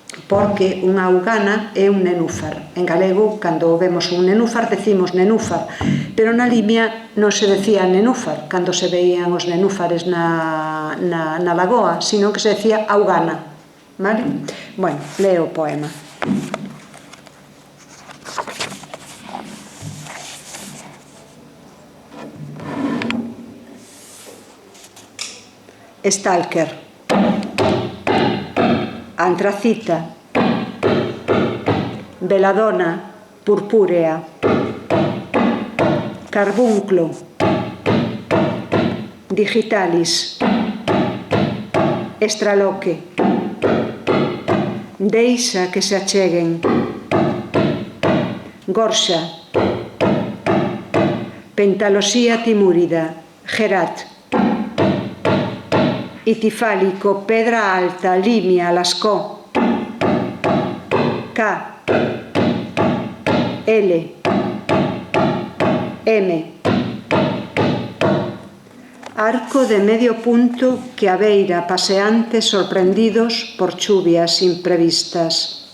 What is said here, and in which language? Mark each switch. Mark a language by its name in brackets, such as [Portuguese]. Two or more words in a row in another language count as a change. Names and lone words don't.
[Galician] porque unha augana é un nenúfar. En galego, cando vemos un nenúfar, decimos nenúfar, pero na Limia non se decía nenúfar cando se veían os nenúfares na lagoa, sino que se decía augana. Vale? Bueno, leo o poema. Stalker. Antracita, veladona, purpúrea, carbunclo, digitalis, estraloque, deixa que se acheguen, gorxa, pentalosía timúrida, gerat, itifálico, pedra alta, limia, lascó, K, L, M, arco de medio punto que abeira paseantes sorprendidos por chuvias imprevistas.